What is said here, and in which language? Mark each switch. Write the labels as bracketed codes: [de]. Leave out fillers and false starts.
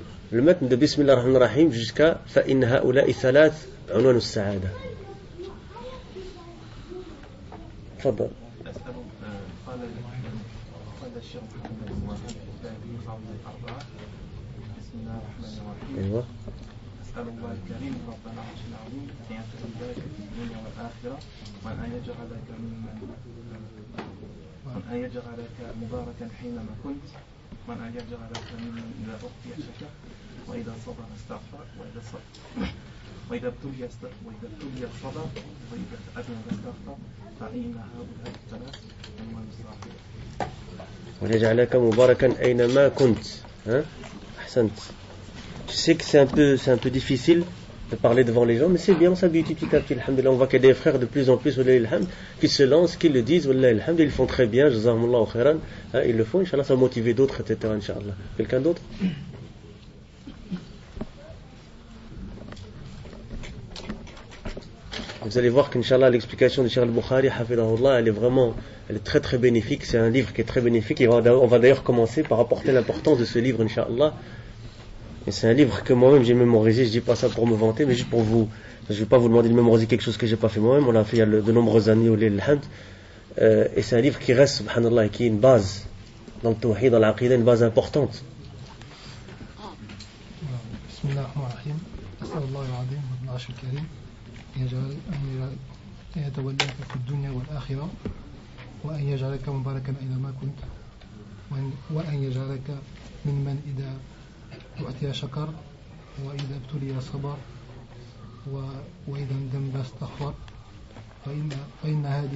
[fr] Le matn de Bismillah ar-Rahman ar-Rahim jusqu'à [ar] فإن هؤلاء 3 عنوان السعادة. تفضل. قال الشيخ محمد بن وهاب في قول الأربعة. بسم الله الرحمن الرحيم. أيوة. أسأل الله الكريم رب العرش العظيم أن يتولاك في الدنيا والآخرة، وأن يجعلك مباركا حينما كنت، وأن يجعلك ممن إذا أعطي شكر، وإذا صبر استغفر، وإذا ابتلي صبر، وإذا أذنب استغفر، فإن هؤلاء 3 عنوان السعادة. ويجعلك مباركا أينما كنت. أحسنت. [fr] Je sais que c'est un peu difficile de parler devant les gens, mais c'est bien, on s'habitue petit à petit, alhamdulillah. On voit qu'il y a des frères de plus en plus, qui se lancent, qui le disent, ils le font très bien, jazakumullahu khairan, ils le font, Inch'Allah, ça va motiver d'autres, etc., Inch'Allah. Quelqu'un d'autre? Vous allez voir qu'Inch'Allah, l'explication de Cheikh al-Bukhari, hafidahullah, elle est très très bénéfique, c'est un livre qui est très bénéfique, et on va d'ailleurs commencer par apporter l'importance de ce livre, Inch'Allah. Et c'est un livre que moi-même j'ai mémorisé, je dis pas ça pour me vanter, mais juste pour vous. Je vais pas vous demander de mémoriser quelque chose que j'ai pas fait moi-même, on l'a fait il y a de nombreuses années, et c'est un livre qui reste, subhanallah, qui est une base dans le tawhid, dans l'aqidah, une base importante. [ar] Bismillah ar-Rahman ar-Rahim. أسأل الله العظيم رب العرش الكريم أن يتولاك في الدنيا والآخرة، وأن يجعلك مباركا أينما كنت، وأن يجعلك ممن إذا أعطي شكر، وإذا ابتلي صبر، وإذا اندم استغفر، فإن